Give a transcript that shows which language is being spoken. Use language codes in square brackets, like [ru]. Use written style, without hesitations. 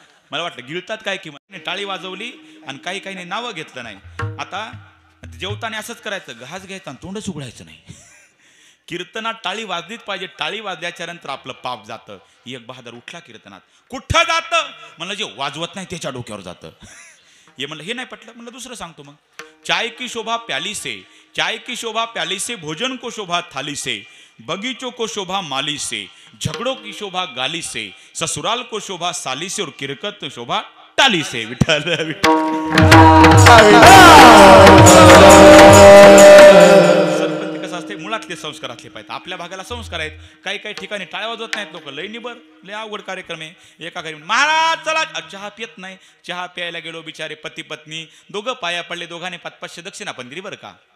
[mr] मला वाटलं गिळतात काय की टाळी वाजवली आणि काही काही नावं घेतलं नाही. आता जेवताना असंच करायचं घास घ्यायचा आणि तोंडच उघडायचं नाही. कीर्तनात टाळी वाजलीच पाहिजे. टाळी वाजल्याच्या नंतर आपलं पाप जातं. एक बहादर उठला कीर्तनात. कुठं जातं म्हणलं जे वाजवत नाही त्याच्या डोक्यावर जातं. हे म्हणलं हे नाही पटलं. म्हणलं दुसरं सांगतो मग. [hi] चाय की शोभा प्याली से, चाय की शोभा प्याली से, भोजन को शोभा थाली से, बगीचों को शोभा माली से, झगड़ों की शोभा गाली से, ससुराल को शोभा साली से और किरकत शोभा टाली से. [mr] विठ्ठल सरपंच कसं असते मुळातले संस्कारातले पाहिजे. आपल्या भागाला संस्कार आहेत. काही काही ठिकाणी टाळ्या वाजवत नाहीत लोक. लय निबर लय अवघड कार्यक्रम आहे. एका घरी महाराज चला चहा पित नाही. चहा प्यायला गेलो बिचारे पती पत्नी दोघं पाया पडले. दोघांनी 500-500 दक्षिणा पण दिली बरं का.